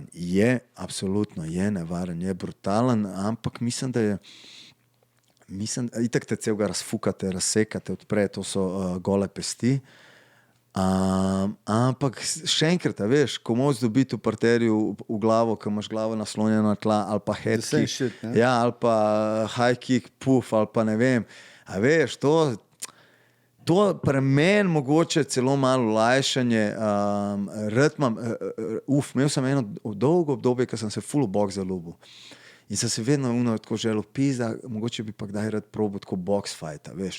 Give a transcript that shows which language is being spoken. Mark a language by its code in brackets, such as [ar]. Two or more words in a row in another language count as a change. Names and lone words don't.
[sl] Je, absolutno, je nevaren, je brutalen, ampak mislim, da je itak te celega razfukate, razsekate, odpre, to so gole pesti. Ampak še enkrat, veš, ko moč dobiti v parterju v glavo, ko imaš glavo naslonjeno na tla, ali pa [en] head kick, [sl] ja, ali pa [en] high kick, [sl] puff, ali pa ne vem. A veš, to pri meni mogoče celo malo olajšanje, imel sem eno dolgo obdobje, ko sem se full box zaljubil. In sem se vedno tako želel pizda, mogoče bi pa kdaj rad probal tako [en] box fighta, [sl] veš.